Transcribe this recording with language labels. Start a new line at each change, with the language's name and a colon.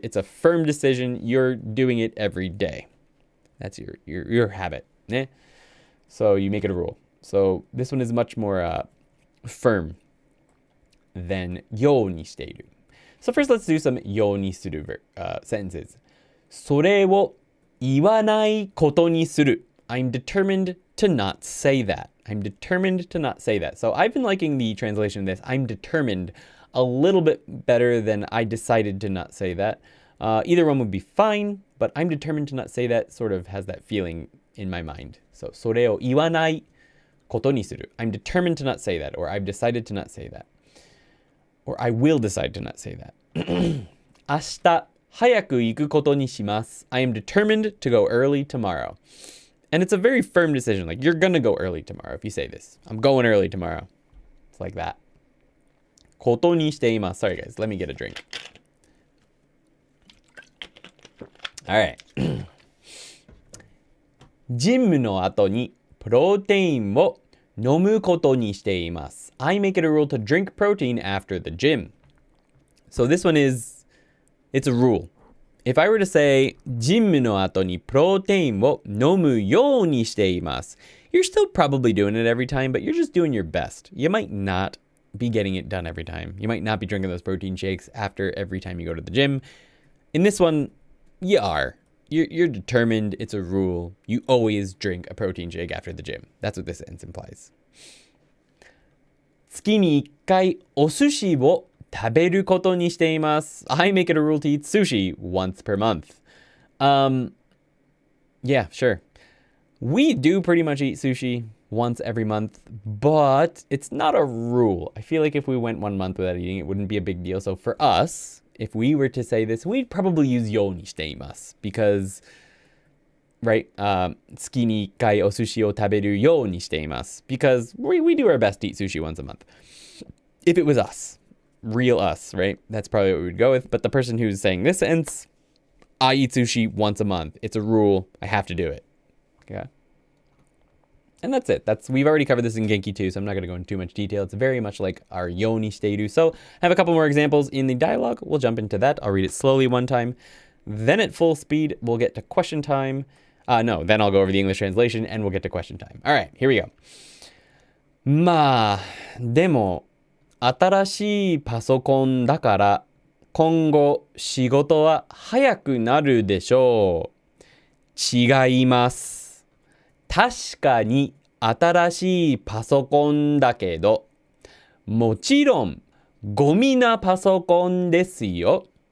English: It's a firm decision. You're doing it every day. That's your habit. Eh? So you make it a rule. So this one is much more firm than yo ni shiteiru. So first let's do some yo ni suru sentences.
Japanese: それを言わないことにする.
English: I'm determined to not say that. I'm determined to not say that. So I've been liking the translation of this. I'm determined a little bit better than I decided to not say that. Either one would be fine, but I'm determined to not say that sort of has that feeling in my mind.
Japanese: So, それを言わないことにする.
English: I'm determined to not say that, or I've decided to not say that. Or I will decide to not say that.
Japanese: 明日早く行くことにします.
English: I am determined to go early tomorrow. And it's a very firm decision. Like, you're gonna go early tomorrow if you say this. I'm going early tomorrow. It's like that. ことにしています. Sorry guys, let me get a drink. Alright.
Japanese: ジムの後にプロテインを飲むことにしています.
English: I make it a rule to drink protein after the gym. So this one is, it's a rule. If I were to say
Japanese: ジムの後にプロテインを飲むようにしています,
English: you're still probably doing it every time, but you're just doing your best. You might not be getting it done every time. You might not be drinking those protein shakes after every time you go to the gym. In this one, you are. You're determined. It's a rule. You always drink a protein shake after the gym. That's what this sentence implies.
Japanese: 月に1回お寿司を食べることにしています.
English: I make it a rule to eat sushi once per month. Yeah, sure. We do pretty much eat sushi once every month, but it's not a rule. I feel like if we went 1 month without eating, it wouldn't be a big deal. So for us, if we were to say this, we'd probably use yo ni shiteimasu because, right,
Japanese: 月に1回お寿司を食べるようにしています
English: because we do our best to eat sushi once a month. If it was us, real us, right, that's probably what we would go with. But the person who's saying this sentence, I eat sushi once a month. It's a rule. I have to do it. Okay. And that's it. We've already covered this in Genki 2, so I'm not going to go into too much detail. It's very much like our yo ni shiteiru. So I have a couple more examples in the dialogue. We'll jump into that. I'll read it slowly one time. Then at full speed, we'll get to question time. Then I'll go over the English translation and we'll get to question time. All right, here we go. まあ、でも、
Japanese: 新しいパソコンだから今後仕事は早くなるでしょう。違います。確かに新しいパソコンだけど、もちろんゴミなパソコンですよ。